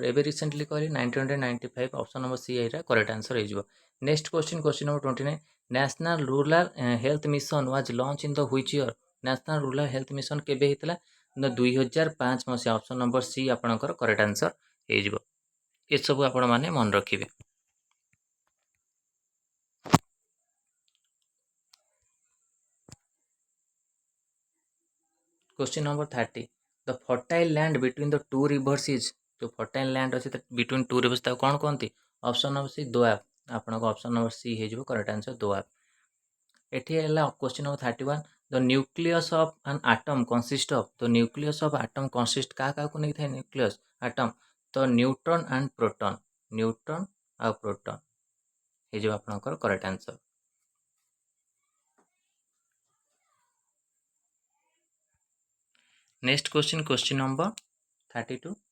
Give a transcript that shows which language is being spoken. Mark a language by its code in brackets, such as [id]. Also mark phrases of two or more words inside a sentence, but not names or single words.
[or] ଏବେ ରିସେଣ୍ଟଲି କହିଲି 1995, [en] option number C [or] ଏଇଟା [en] correct answer [or] ହେଇଯିବ। [en] next question number 29. national rural health mission was launch in the which year? [or] ନ୍ୟାସନାଲ ରୁରାଲ ହେଲ୍ଥ ମିଶନ କେବେ ହେଇଥିଲା? 2005 ମସିହା। [en] option number C [or] ଆପଣଙ୍କର [en] correct answer [or] ହେଇଯିବ। ଏସବୁ ଆପଣମାନେ ମନେ ରଖିବେ। [en] Question number 30. The fertile land between the two rivers is? [or] जो [en] fertile land [or] ଅଛି [en] between two rivers [or] ତାକୁ କ'ଣ କହନ୍ତି? [en] option number C [or] ଦୋଆବ। ଆପଣଙ୍କ [en] option number C [or] ହେଇଯିବ [en] correct answer [or] ଦୋଆବ। ଏଠି ହେଲା [en] question number 31. The nucleus of an atom consist of? ତ nucleus of atom consist [or] କାହାକୁ ନେଇଥାଏ [en] nucleus atom? ତ neutron and proton. [or] ନ୍ୟୁଟ୍ରନ୍ ଆଉ ପ୍ରୋଟନ୍ ହେଇଯିବ ଆପଣଙ୍କର [en] correct answer. next question number 32.